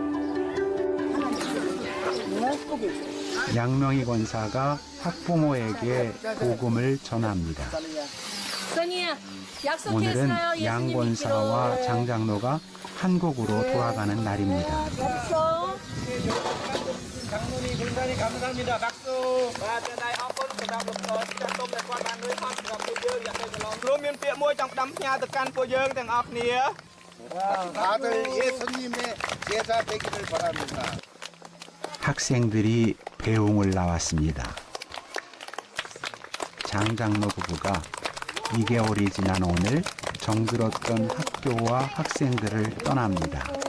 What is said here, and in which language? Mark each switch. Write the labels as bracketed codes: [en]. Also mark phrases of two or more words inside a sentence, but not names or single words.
[ko] 양명희 권사가 학부모에게 복음을 전합니다. 선이야, 약속했어요. 오늘은 예수님 양 권사와 믿기로. 장장로가 한국으로 돌아가는 날입니다. 장로님 굉장히 감사합니다. 박수. [km] បាទតែអរគុណសម្រាប់លោកចាស់ទុំដែលគាត់បានជួយផងសម្រាប់ពួកយើងយ៉ាងទៅឡងព្រមមានពាក្យមួយចង់ផ្ដាំផ្ញើទៅកាន់ពួកយើងទាំងអស់គ្នា [ko] 다들 예수님의 제자 되기를 바랍니다. 학생들이 배웅을 나왔습니다. 장장로 부부가 2개월이 지난 오늘 정들었던 학교와 학생들을 떠납니다.